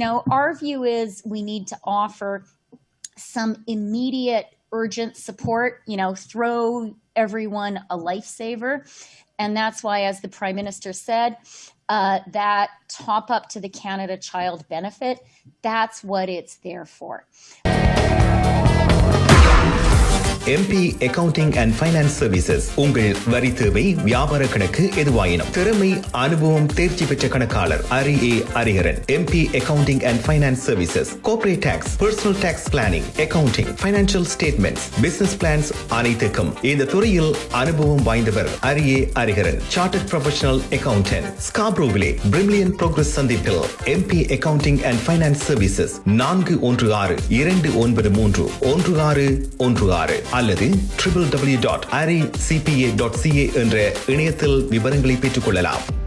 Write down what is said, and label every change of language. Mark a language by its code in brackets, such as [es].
[en] Our view is we need to offer some immediate urgent support, throw everyone a lifesaver. And that's why, as the Prime Minister said, that top up to the Canada Child Benefit, that's what it's there for. MP Accounting and Finance Services. [ta] உங்கள் வரி தேவை, வியாபார கணக்கு எதுவாயினும் திறமை, அனுபவம், தேர்ச்சி பெற்ற கணக்காளர் அரி Hariharan. [en] MP Accounting and Finance Services. Corporate Tax, Personal Tax Planning, Accounting, Financial Statements, Business Plans [ta] அனைத்துக்கும் இந்த துறையில் அனுபவம் வாய்ந்தவர் அரியே Hariharan. [en] Chartered Professional Accountant. [ta] ஸ்காப்ரோவிலே பிரிமிலியன் progress சந்திப்பில் MP Accounting and Finance Services 416-293-1616 அல்லது www.aricpa.ca என்ற இணையத்தில் விவரங்களை பெற்றுக் கொள்ளலாம்.